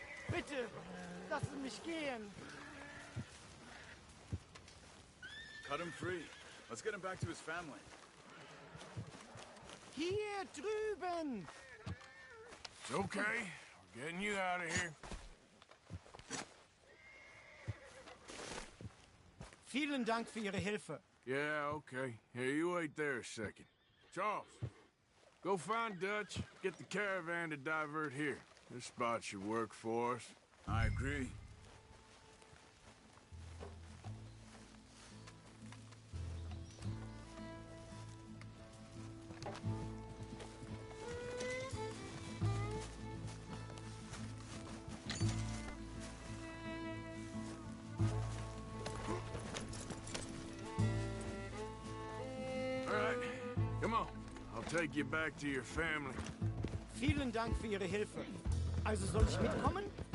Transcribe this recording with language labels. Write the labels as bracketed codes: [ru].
[de] Bitte, lassen mich gehen. [en] Cut him free. Let's get him back to his family. [de] Hier drüben. [en] It's okay. We're getting you out of here. [de] Vielen Dank für Ihre Hilfe. [en] Yeah, okay. Here, you wait there a second. Charles, go find Dutch, get the caravan to divert here. This spot should work for us. I agree. All right, come on. I'll take you back to your family. [de] Vielen Dank für Ihre Hilfe. Also soll ich mitkommen?